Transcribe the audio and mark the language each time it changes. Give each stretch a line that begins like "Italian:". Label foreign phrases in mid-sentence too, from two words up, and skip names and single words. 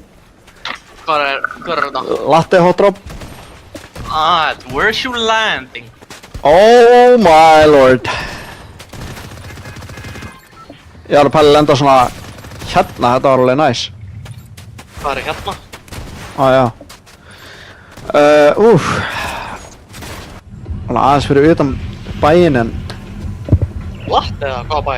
Icelandic: Hvar er þetta?
English: Latte hot drop. Where's you landing? Oh my lord.
Icelandic: Ég var að pæla að lenda svona hérna, þetta var alveg næs. Hvað er hérna? Já. Svona aðeins fyrir utan bæinn en... What eða hvað bæ?